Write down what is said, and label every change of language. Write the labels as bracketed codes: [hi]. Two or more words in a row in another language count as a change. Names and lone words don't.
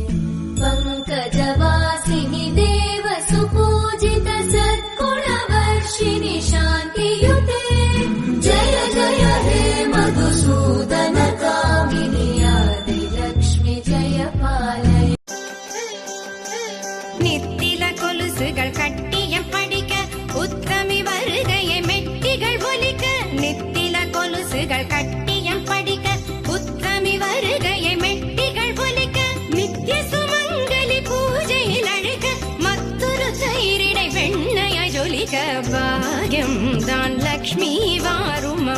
[sa] पङ्कजवासिनि देव सुपूजित सद्गुणवर्षिणि शान्तियुते जय जय हे मधुसूदन कामिनि आदिलक्ष्मि जय पालय [ta] நித்தில கொலுசுகள் கட்டிய படிக்க உத்தமி வருகையை மெட்டிகள் ஒலிக்க நித்தில கொலுசுகள் கட்டிய படிக்க உத்தமி வருகையை மெட்டிகள் ஒலிக்க நித்திய சுமங்கலி பூஜையில் அழைக்க மற்றொரு தயிரிடை வெண்ணைய ஜொலிக்க பாகியம் தான் லக்ஷ்மி வாரு